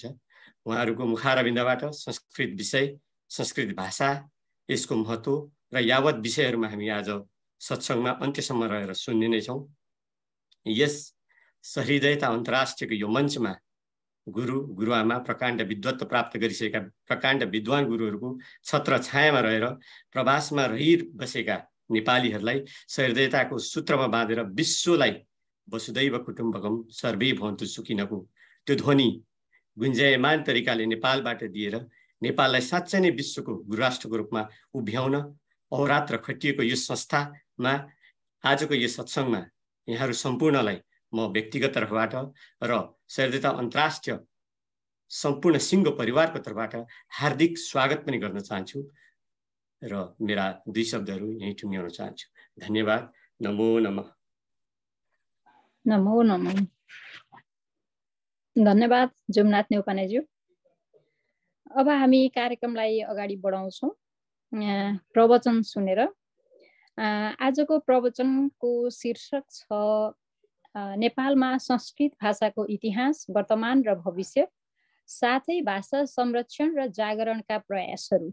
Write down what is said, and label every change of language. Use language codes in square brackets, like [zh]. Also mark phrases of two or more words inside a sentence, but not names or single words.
[ne] उहाँहरूको मुखारविन्दबाट संस्कृत विषय, संस्कृत भाषा, यसको महत्त्व र यावत विषयहरूमा हामी आज सत्सङ्गमा अन्त्यसम्म रहेर सुन्ने नै छौँ। यस सहृदयता अन्तर्राष्ट्रियको यो मञ्चमा गुरु गुरुआमा प्रकाण्ड विद्वत्व प्राप्त गरिसकेका प्रकाण्ड विद्वान गुरुहरूको छत्र छायामा रहेर प्रवासमा रहिबसेका नेपालीहरूलाई सहृदयताको सूत्रमा बाँधेर विश्वलाई [sa] वसुदैव कुटुम्बकम सर्वै भवन्तु सुखिनको [ne] त्यो ध्वनि गुन्जायमान तरिकाले नेपालबाट दिएर नेपाललाई साँच्चै नै विश्वको गुरुराष्ट्रको रूपमा उभ्याउन अहोरात्र खटिएको यो संस्थामा आजको यो सत्सङ्गमा यहाँहरू सम्पूर्णलाई म व्यक्तिगत तर्फबाट र सहृदयता अन्तर्राष्ट्रिय सम्पूर्ण सिङ्गो परिवारको तर्फबाट हार्दिक स्वागत पनि गर्न चाहन्छु र मेरा दुई शब्दहरू यहीँ टुङ्ग्याउन चाहन्छु। [sa] धन्यवाद। नमो नमः। नमो नमः। [ne] धन्यवाद जुमनाथ नेउपानेज्यू। अब हामी कार्यक्रमलाई अगाडि बढाउँछौँ प्रवचन सुनेर। आजको प्रवचनको शीर्षक छ नेपालमा संस्कृत भाषाको इतिहास, वर्तमान र भविष्य, साथै भाषा संरक्षण र जागरणका प्रयासहरू।